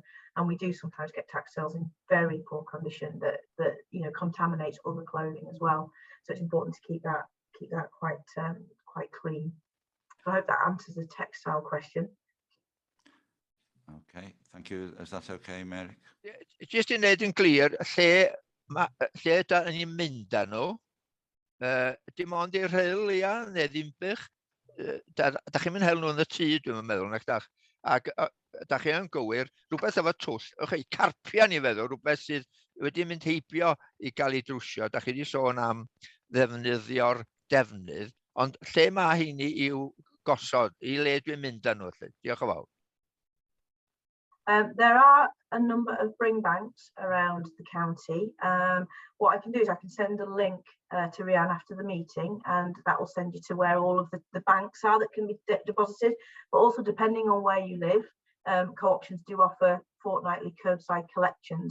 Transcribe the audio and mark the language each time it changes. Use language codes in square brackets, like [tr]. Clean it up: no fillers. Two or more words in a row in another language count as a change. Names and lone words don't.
[en] And we do sometimes get textiles in very poor condition that you know, contaminates other clothing as well. So it's important to keep that quite clean. So I hope that answers the textile question. Okay, thank you. Is that okay, Mary? [cy] Just i wneud yn glir, lle da ni'n mynd â nhw, dim ond i'r RHYL, ia, neu Ddinbych, da chi'n mynd hel nhw yn y tŷ, dwi'n meddwl, nag dach, ac da chi yn gywir, rhywbeth efo twll, carpia ni feddwl, rhywbeth sydd wedi mynd heibio i gael ei drwsio, da chi wedi sôn am ddefnyddio'r defnydd, ond lle mae hynny i'w gosod, i le dwi'n mynd â nhw, diolch yn fawr. [en] There are a number of bring banks around the county. What I can do is I can send a link to RHAN after the meeting, and that will send you to where all of the banks are that can be deposited. But also, depending on where you live, co-options do offer fortnightly curbside collections.